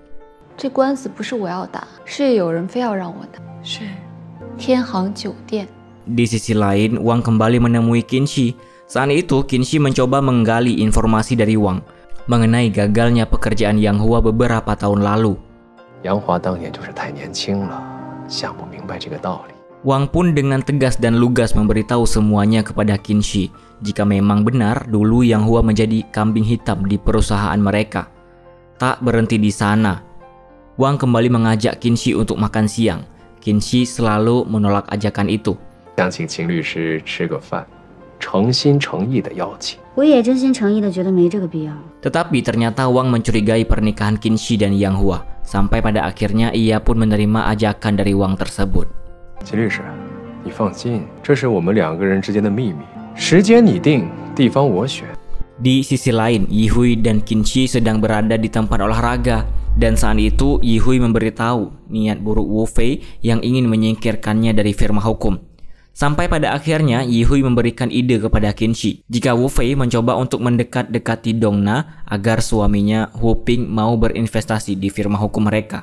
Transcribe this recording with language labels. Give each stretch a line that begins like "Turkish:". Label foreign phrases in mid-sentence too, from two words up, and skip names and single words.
Indonesian: Di sisi lain, Wang kembali menemui Qinshi. Saat itu, Qinshi mencoba menggali informasi dari Wang mengenai gagalnya pekerjaan Yang Hua beberapa tahun lalu.
Chinese: Yang Hua 当年就是太年轻了，想不明白这个道理。
Indonesian: Wang pun dengan tegas dan lugas memberitahu semuanya kepada Qinshi jika memang benar dulu Yang Hua menjadi kambing hitam di perusahaan mereka. Tak berhenti di sana, Wang kembali mengajak Qinshi untuk makan siang. Qinshi selalu menolak ajakan itu.
Chinese: 想请秦律师吃个饭，诚心诚意的邀请。我也真心诚意的觉得没这个必要。
Indonesian: Tetapi ternyata Wang mencurigai pernikahan Qinshi dan Yang Hua. Sampai pada akhirnya ia pun menerima ajakan dari Wang tersebut.
Chinese: 秦律师，你放心，这是我们两个人之间的秘密，时间你定，地方我选。
Indonesian: Di sisi lain, Yihui dan Qinshi sedang berada di tempat olahraga. Dan saat itu, Yihui memberitahu niat buruk Wu Fei yang ingin menyingkirkannya dari firma hukum. Sampai pada akhirnya, Yihui memberikan ide kepada Qinshi jika Wu Fei mencoba untuk mendekat-dekati Dongna agar suaminya Hu Ping mau berinvestasi di firma hukum mereka.